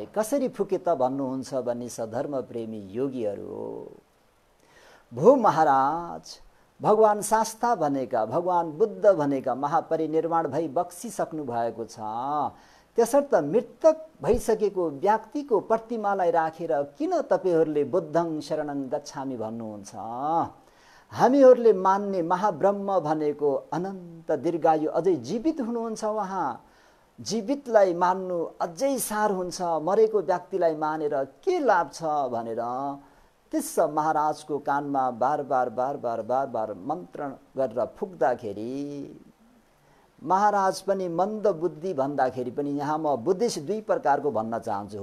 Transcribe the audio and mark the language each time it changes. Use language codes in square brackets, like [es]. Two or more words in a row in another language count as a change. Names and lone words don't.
[ne] कसरी फुके त भन्नुहुन्छ भने सधर्म प्रेमी योगीहरू भो महाराज भगवान शास्ता भनेका भगवान बुद्ध भनेका महापरिनिर्वाण भई बक्सिसक्नु भएको छ, त्यसर्थ मृतक भइसकेको व्यक्तिको प्रतिमालाई राखेर किन तपाईहरूले [pi] बुद्धं शरणं गच्छामि [ne] भन्नुहुन्छ? हामीहरूले मान्ने महाब्रह्म भनेको अनन्त दीर्घायु अझै जीवित हुनुहुन्छ, उहाँ जीवितलाई मान्नु अझै सार हुन्छ, मरेको व्यक्तिलाई मानेर के लाभ छ भनेर तिस्स महाराजको कानमा बार बार मन्त्रण गरेर फुक्दाखेरि महाराज पनि मन्द बुद्धि भन्दाखेरि पनि यहाँ म बुद्धिस्ट दुई प्रकारको भन्न चाहन्छु।